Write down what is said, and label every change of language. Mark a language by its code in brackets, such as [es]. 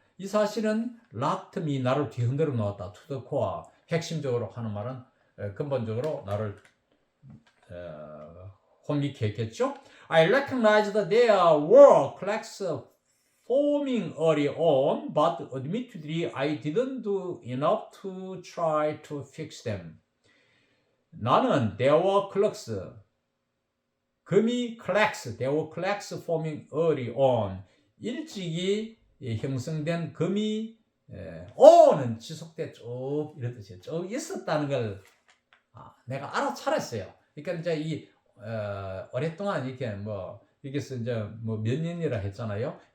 [ko] 이 사실은 [en] locked me, [ko] 나를 뒤흔들어 놓았다. [en] to the core. [ko] 핵심적으로 하는 말은 근본적으로 나를 혼미케 했겠죠. [en] I recognized that there were cracks forming early on, but admittedly I didn't do enough to try to fix them. 나는 there were cracks, 금이 cracks, there were cracks forming early on. [ko] 일찍이 형성된 금이 on은 지속돼 쭉 이런 뜻이에요. 쭉 있었다는 걸 내가 알아차렸어요. 그러니까 이제 이 오랫동안 이렇게 뭐 여기서 이제 뭐 몇 년이라 했잖아요.